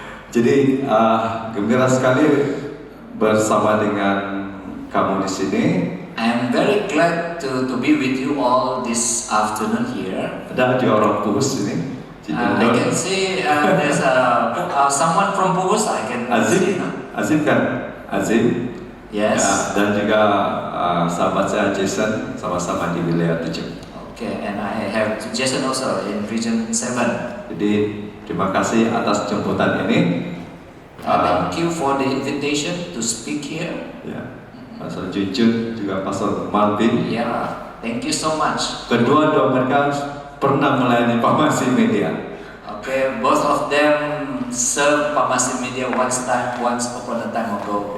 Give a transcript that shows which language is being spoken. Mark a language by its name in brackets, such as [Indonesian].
[Malay] Jadi gembira sekali bersama dengan kamu di sini. [English] I am very glad to be with you all this afternoon here. [Malay] Ada di orang Pugus ini. [English] I can see there's someone from Pugus. I can see. [Malay] Azim kan? Azim. [English] Yes. [Malay] Ya, dan juga sahabat saya Jason sama-sama di wilayah 7. [English] Okay, and I have Jason also in region 7. [Malay] Jadi terima kasih atas jemputan ini. [English] Thank you for the invitation to speak here. [Malay] Ya, Pastor Junjun juga Pastor Malvin. [English] Yeah, thank you so much. [Malay] Kedua mereka pernah melayani Pamasi Media. [English] Okay, both of them served Pamasi Media once upon a time ago.